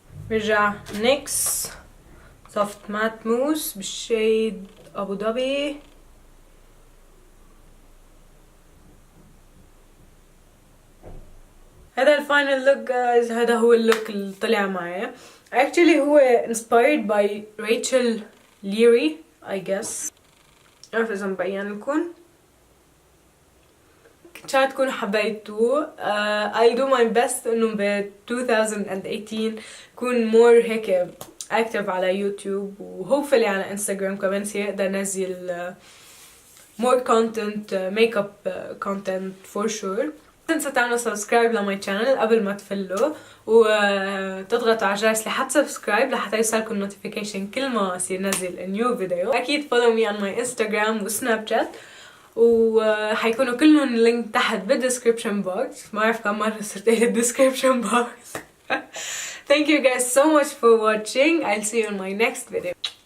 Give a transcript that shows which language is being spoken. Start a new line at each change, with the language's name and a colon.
Arabic: برجع NYX soft matte mousse بالشيد ابو ظبي. هذا الفاينل لوك جايز، هذا هو اللوك اللي طلع معي.
English: actually
Arabic: هو
English: inspired by Rachel Leary I guess.
Arabic: عارفة إذا مبين لكم. إن شاء الله تكونوا حبيتوه.
English: I'll do my best
Arabic: إنه ب 2018 كون
English: more
Arabic: هيك
English: active
Arabic: على يوتيوب و
English: hopefully
Arabic: على انستغرام كمان سيقدر انزل
English: more content makeup content for sure.
Arabic: تنسوا تعملوا سبسكرايب لماي channel قبل ما تفلوا وتضغطوا على الجرس لحتى سبسكرايب لحتى يوصلكم notification كل ما يصير نزل
English: new video.
Arabic: اكيد
English: follow me on my Instagram
Arabic: وسناب شات وحيكونوا كلهم لينك تحت بالدescription box. ما اعرف كم مرة صرت اقول description
English: box. Thank you guys so much for watching. I'll see you in my next video.